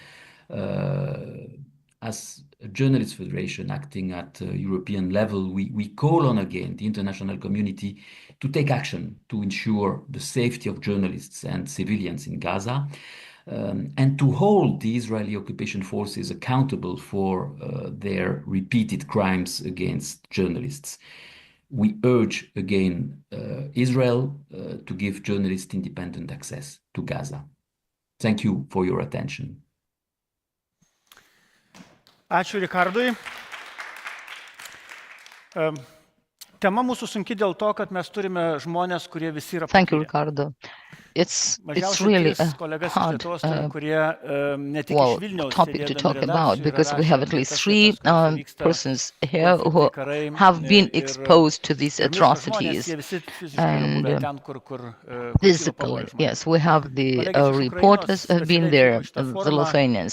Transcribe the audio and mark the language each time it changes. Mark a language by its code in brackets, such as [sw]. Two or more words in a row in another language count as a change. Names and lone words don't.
[en] As a journalist federation acting at European level, we call on again the international community to take action to ensure the safety of journalists and civilians in Gaza, and to hold the Israeli occupation forces accountable for their repeated crimes against journalists. We urge again Israel to give journalists independent access to Gaza. Thank you for your attention. [lt] Ačiū Rikardui. Tema mūsų sunki dėl to, kad mes turime žmonės, kurie visi yra patyrę. [en] Thank you, Ricardo. It's really a hard topic to talk about because we have at least 3 persons here who have been exposed to these atrocities. And physically, yes, we have the reporters who have been there, the Lithuanians.